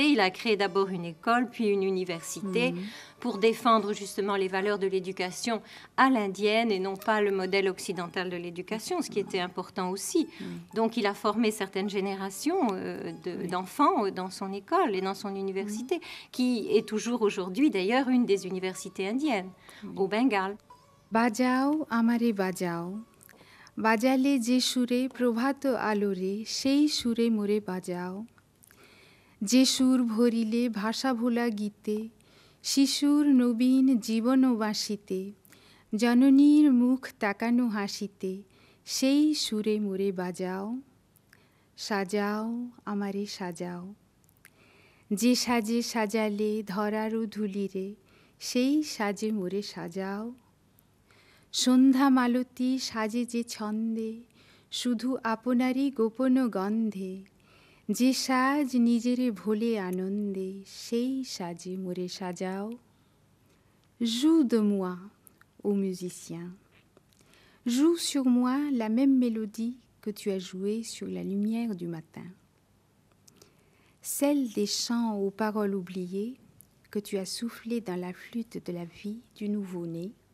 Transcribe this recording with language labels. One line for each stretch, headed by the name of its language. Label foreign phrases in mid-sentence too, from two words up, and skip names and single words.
French: Il a créé d'abord une école, puis une université pour défendre justement les valeurs de l'éducation à l'indienne et non pas le modèle occidental de l'éducation, ce qui était important aussi. Donc, il a formé certaines générations d'enfants dans son école et dans son université, qui est toujours aujourd'hui d'ailleurs une des universités indiennes au Bengale.
Bangla: বাজাও আমারে বাজাও, বাজালে যে সুরে প্রভাত আলোরে, সেই সুরে মোরে বাজাও. যে সুর ভরিলে ভাষা ভোলা গীতে, শিশুর নবীন জীবন বাসিতে, জননীর মুখ তাকানো হাসিতে, সেই সুরে মোরে বাজাও, সাজাও আমারে সাজাও। যে সাজে সাজালে ধরারও ধুলিরে, সেই সাজে মোরে সাজাও। সন্ধ্যা মালতী সাজে যে ছন্দে, শুধু আপনারই গোপন গন্ধে, যে সাজ নিজেরে ভোলে আনন্দে, সেই সাজে মোরে সাজাও।
French: Joue de moi, ô musicien. Joue sur moi la même mélodie que tu as jouée sur la lumière du matin. Celle des chants aux paroles oubliées que tu as soufflé dans la flûte de la vie du nouveau-né.